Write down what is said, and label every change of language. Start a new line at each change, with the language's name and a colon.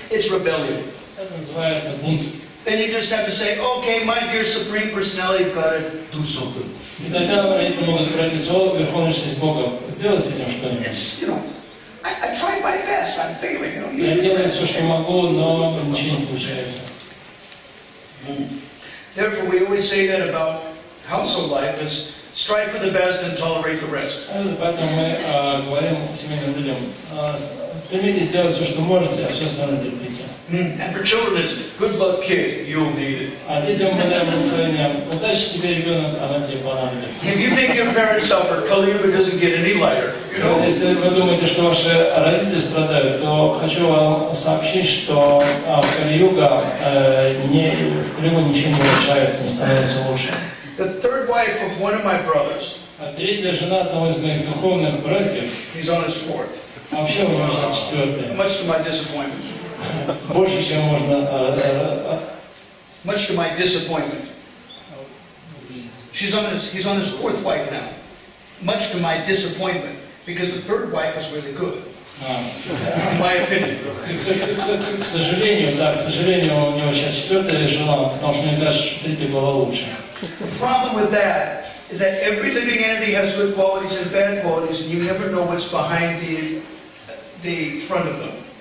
English: It's rebellion.
Russian: Это называется бунт.
English: Then you just have to say, okay, my dear Supreme Personality of God, do something.
Russian: И тогда родители могут обратиться: о, Верховная Личность Бога, сделай с этим что-нибудь.
English: I tried my best, I'm failing.
Russian: Я делаю все, что могу, но ничего не получается.
English: Therefore, we always say that about household life is strive for the best and tolerate the rest.
Russian: Поэтому мы говорим семейным людям: стремитесь делать все, что можете, а все остальное терпите.
English: And for children, it's good luck, kid, you'll need it.
Russian: А детям мы даем благословение: удачи тебе, ребенок, она тебе понадобится.
English: If you think your parents suffer, Kali Yuga doesn't get any lighter.
Russian: Если вы думаете, что ваши родители страдают, то хочу вам сообщить, что Кали-юга в Кали-югу ничего не улучшается, не становится лучше.
English: The third wife of one of my brothers.
Russian: А третья жена одного из моих духовных братьев.
English: He's on his fourth.
Russian: А вообще у него сейчас четвертая.
English: Much to my disappointment.
Russian: Больше, чем можно.
English: Much to my disappointment. He's on his fourth wife now. Much to my disappointment, because the third wife was really good. In my opinion.
Russian: К сожалению, у него сейчас четвертая жена, потому что мне кажется, что третья была лучше.
English: The problem with that is that every living entity has good qualities and bad qualities, and you never know what's behind the front of them.